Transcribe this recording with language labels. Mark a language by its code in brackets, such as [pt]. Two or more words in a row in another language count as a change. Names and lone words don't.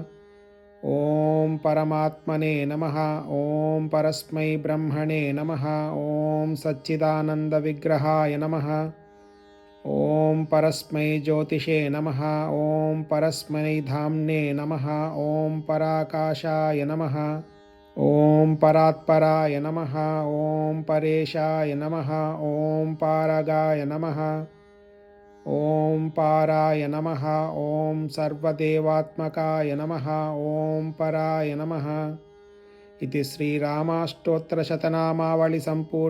[sa] ఓం పరమాత్మనే నమః. ఓం పరస్మై బ్రహ్మణే నమః. ఓం సచ్చిదానందవిగ్రహాయ నమః. ఓం పరస్మై జ్యోతిషే నమః. ఓం పరస్మై ధామ్నే నమః. ఓం పరాకాశాయ నమః. ॐ परात्पराय नमः। ॐ परेशाय नमः। ॐ पारगाय नमः। ॐ पाराय नमः। ॐ सर्वदेवात्मकाय नमः। ॐ पराय नमः। इति श्रीरामाष्टोत्तरशतनामावलिसम्पूर्णम्।